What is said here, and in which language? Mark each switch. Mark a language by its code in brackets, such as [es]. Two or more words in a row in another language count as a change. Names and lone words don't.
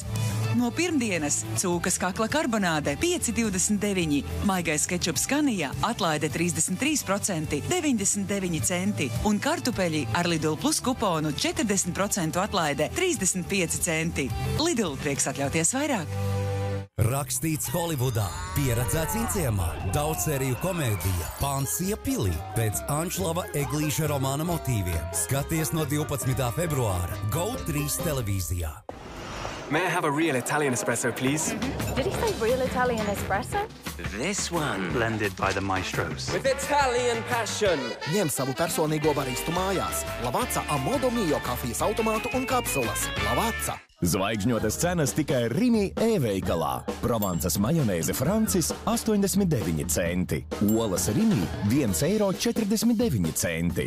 [lv] No pirmdienas cūkas kakla karbonāde 5,29, maigais kečups Skanija atlaide 33%, 99 centi un kartupeļi ar Lidl Plus kuponu 40% atlaide 35 centi. Lidl prieks atļauties vairāk. Rakstīts Holivudā, pieredzēts Inciemā, daudzsēriju komēdija Pansija pilī pēc Anšlava Eglīša romāna motīviem. Skaties no 12. februāra GO3 televīzijā. [en] May I have a real Italian espresso, please? Did he say real Italian espresso? This one. Blended by the maestros. With Italian passion. [lv] Ņem savu personīgo baristu mājās. Lavazza Amodo Mio kafijas automātu un kapsulas. Lavazza. Zvaigžņotas cenas tikai Rimi e-veikalā. Provansas majonēze Francis 89 centi. Olas Rimi 1,49 €.